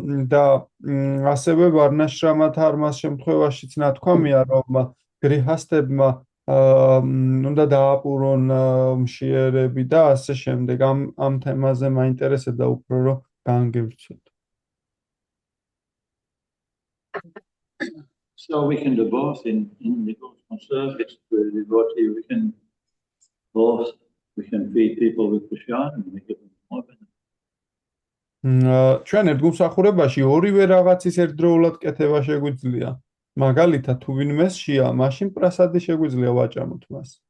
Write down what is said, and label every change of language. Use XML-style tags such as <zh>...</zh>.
<ka>და ასევე ვარნაშრამად არმას შემთხვევაშიც ნათქვამია, რომ გრიჰასტებმა უნდა დააპურონ მშიერები და ასე შემდეგ. ამ თემაზე მაინტერესებდა უფრო რომ განგევრცოთ.</ka> <en>So we can do both in devotional service with devotee. We can both. We can feed people with prasad and we give them more benefit.</en> <ka>ჩვენ ერთგულსახურებაში ორივე რაღაცის ერთდროულად კეთება შეგვიძლია. მაგალითად, თუ ვინმეს შეა, მაშინ პრასადი შეგვიძლია ვაჭამოთ მას.</ka>